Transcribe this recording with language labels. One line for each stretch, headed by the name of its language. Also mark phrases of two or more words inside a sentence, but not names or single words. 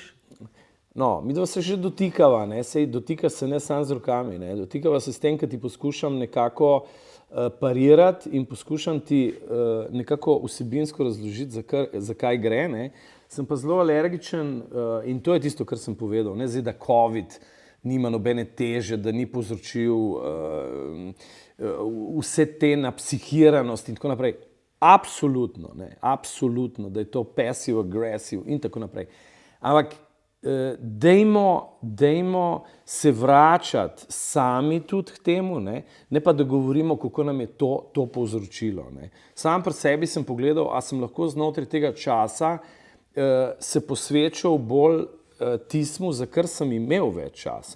Slovenian: No, midva se že dotikava, ne, sej dotika se ne samo z rokami, ne, dotikava se s tem, ker ti poskušam nekako parirati in poskušam ti nekako vsebinsko razložiti, zakaj gre, ne. Sem pa zelo alergičen in to je tisto, kar sem povedal, ne, zdaj, da COVID nima nobene teže, da ni povzročil vse te napsihiranost in tako naprej. Absolutno, ne, absolutno, da je to
English: passive aggressive
Slovenian: in tako naprej. Ampak dejmo se vračati sami tudi k temu, ne pa da govorimo, kako nam je to povzročilo. Ne. Sam pri sebi sem pogledal, a sem lahko znotraj tega časa se posvečal bolj tismu, za kar sem imel več časa.